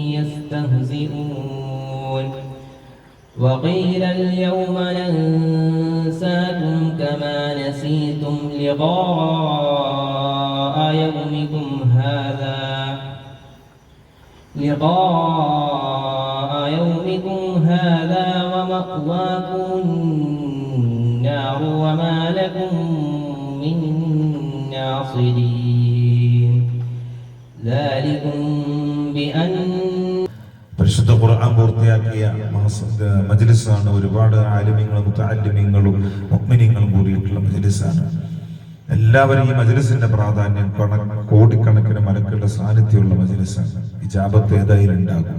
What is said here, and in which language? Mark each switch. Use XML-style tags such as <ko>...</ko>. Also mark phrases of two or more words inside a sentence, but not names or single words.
<ar>يستهزئون وقيل اليوم ننساكم كما نسيتم لقاء يومكم هذا ومأواكم النار وما لكم من ناصرين ذلكم بأن</ar> <ml>പരിശുദ്ധ ഖുർആൻ പൂർത്തിയാക്കിയ മജ്ലിസാണ്. ഒരുപാട് ആലിമീങ്ങളും മുതഅല്ലിമീങ്ങളും മുഅ്മിനീങ്ങളും കൂടിയിട്ടുള്ള മജ്ലിസാണ്. എല്ലാവരും ഈ മജ്ലിസിന്റെ പ്രാധാന്യം കോടിക്കണക്കിന് മലക്കുകളുടെ സാന്നിധ്യമുള്ള മജ്ലിസാണ്. ഇജാബത്ത് ഏതായാലും ഉണ്ടാകും.</ml>